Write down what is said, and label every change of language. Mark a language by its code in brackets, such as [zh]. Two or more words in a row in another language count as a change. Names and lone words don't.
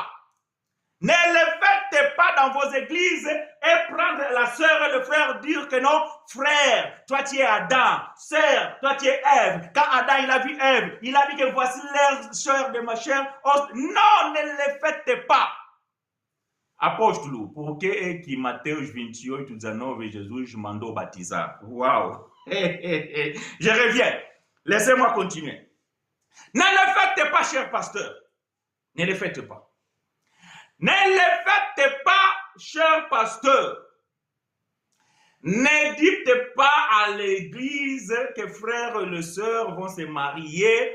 [fr] Ne le faites pas dans vos églises et prendre la sœur et le frère dire que non, frère, toi tu es Adam, sœur, toi tu es Ève. Quand Adam il a vu Ève, il a dit que voici l'air chair de ma chair. Non, ne le faites pas. [pt] Apóstolo, porque que Mateus 28, 19, Jesus mandou batizar. [fr] Waouh! Je reviens. Laissez-moi continuer. Ne le faites pas, cher pasteur. Ne le faites pas. Ne le faites pas, cher pasteur. Ne dites pas à l'église que frère et le sœur vont se marier.